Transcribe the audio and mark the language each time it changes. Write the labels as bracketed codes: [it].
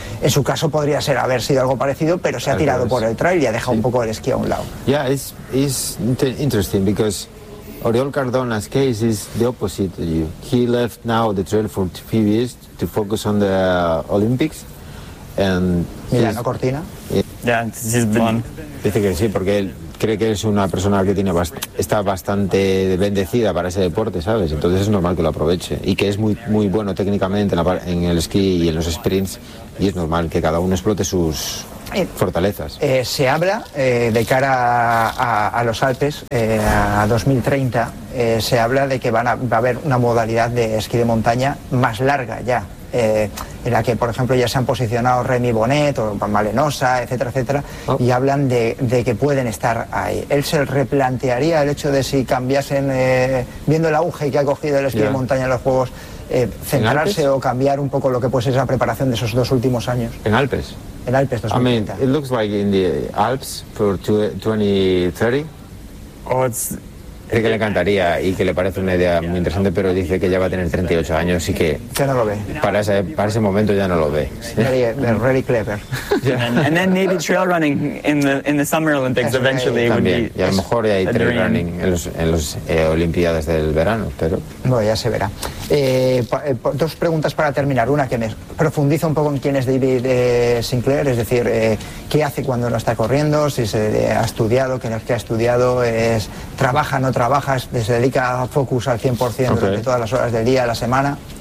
[es] En su caso podría ser haber sido algo parecido, pero se ha tirado por el trail y ha dejado un poco el esquí a un lado. [en] It's interesting because Oriol Cardona's case is the opposite to you. He left now the trail for a few years to focus on the Olympics. Milano Cortina? Yeah, this is the one. [es] Dice que sí, porque él cree que es una persona que tiene está bastante bendecida para ese deporte, ¿sabes? Entonces es normal que lo aproveche y que es muy, muy bueno técnicamente en el esquí y en los sprints, y es normal que cada uno explote sus fortalezas. Se habla de cara a los Alpes, a 2030, se habla de que va a haber una modalidad de esquí de montaña más larga ya. En la que, por ejemplo, ya se han posicionado Remy Bonnet o Malenosa, etcétera, etcétera, y hablan de que pueden estar ahí. ¿Él se replantearía el hecho de si cambiasen, viendo el auge que ha cogido el esquí de montaña en los Juegos, centrarse o cambiar un poco lo que puede ser esa preparación de esos dos últimos años? ¿En Alpes? En Alpes, 2030. [en] I mean, it looks like in the Alps for 2030. Oh, it's... [es] Cree que le encantaría y que le parece una idea muy interesante, pero dice que ya va a tener 38 años y que... Ya no lo ve. Para ese momento ya no lo ve. [en] Very, very clever. And then maybe trail running in the Summer Olympics eventually would be... [es] Y a lo mejor ya hay trail running en los Olimpiadas del verano, pero... Bueno, ya se verá. Dos preguntas para terminar. Una que me profundiza un poco en quién es David Sinclair, es decir, qué hace cuando no está corriendo, si se ha estudiado, qué es que ha estudiado, trabaja, no trabaja, se dedica a focus al 100% durante todas las horas del día, la semana.